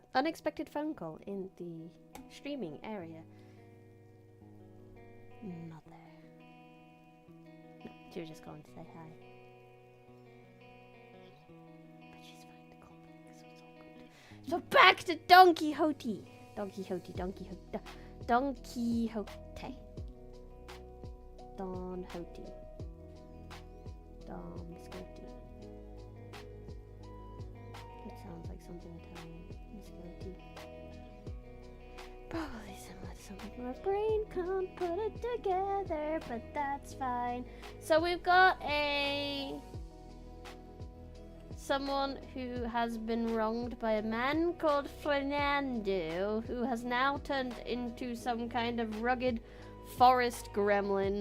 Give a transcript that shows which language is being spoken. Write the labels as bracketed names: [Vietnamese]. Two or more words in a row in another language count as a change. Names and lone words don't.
[English] Unexpected phone call in the streaming area. Not there. No, she was just calling to say hi. But she's fine to call back, so it's all good. So back to Don Quixote. Don Quixote. Don Quixote. Don Quixote. Don Quixote. Don Quixote. It sounds like something Italian. Quixote. Probably similar to something my brain can't put it together, but that's fine. So we've got someone who has been wronged by a man called Fernando, who has now turned into some kind of rugged forest gremlin.